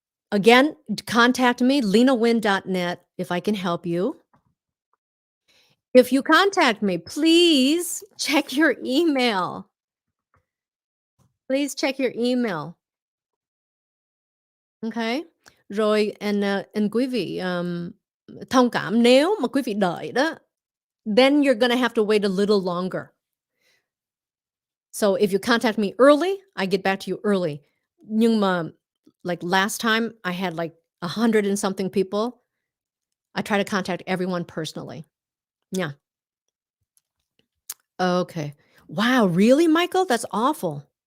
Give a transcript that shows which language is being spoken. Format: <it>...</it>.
<en>Again, contact me, LenaWin.net, if I can help you. If you contact me, please check your email. Please check your email. Okay.</en> <vi>Rồi and quý vị thông cảm nếu mà quý vị đợi đó,</vi> <en>then you're gonna have to wait a little longer. So if you contact me early, I get back to you early.</en> <vi>Nhưng mà</vi> <en>like last time, I had like 100 and something people. I try to contact everyone personally. Yeah. Okay. Wow, really, Michael? That's awful.</en>